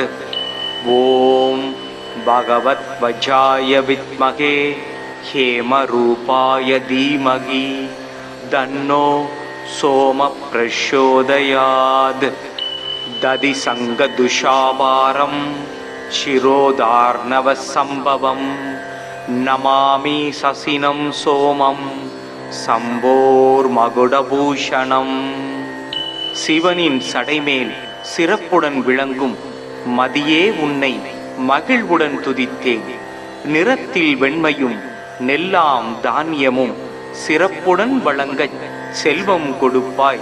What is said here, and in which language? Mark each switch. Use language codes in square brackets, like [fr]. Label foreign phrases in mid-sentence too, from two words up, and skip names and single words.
[sa] ओम भगवध्वजाय विद्महे हेमरूपाय धीमहि तन्नो सोमः प्रचोदयात्। दधिसङ्गदुषापारं शिरोधार्णवसम्भवं नमामि ससिनं सोमं சம்போர்மகுடபூஷணம். [ta] சிவனின் சடைமேல் சிறப்புடன் விளங்கும் மதியே உன்னை மகிழ்வுடன் துதித்தேன். நிறத்தில் வெண்மையும் நெல்லாம் தானியமும் சிறப்புடன் வழங்கச் செல்வம் கொடுப்பாய்.